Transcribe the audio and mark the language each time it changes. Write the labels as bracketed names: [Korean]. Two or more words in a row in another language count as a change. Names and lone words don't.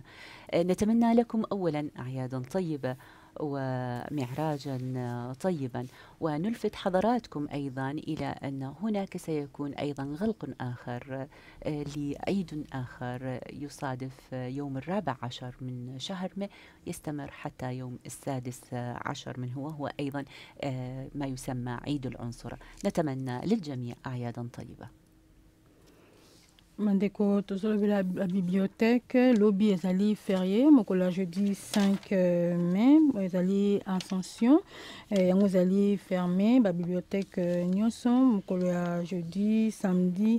[Arabic] نتمنى لكم أولا أعيادا طيبة ومعراجا طيبا، ونلفت حضراتكم أيضا إلى أن هناك سيكون أيضا غلق آخر لعيد آخر يصادف يوم 14 من شهر ماي، يستمر حتى يوم 16 منه، وهو أيضا ما يسمى عيد العنصرة. نتمنى للجميع أعيادا طيبة. [Lingala] Mandeko tozolobela [French] la bibliothèque [Lingala] lobi ezali férié mokola jeudi 5 mai ezali Ascension yango ezali fermé ba bibliothèque nyonso mokolo ya [French] jeudi samedi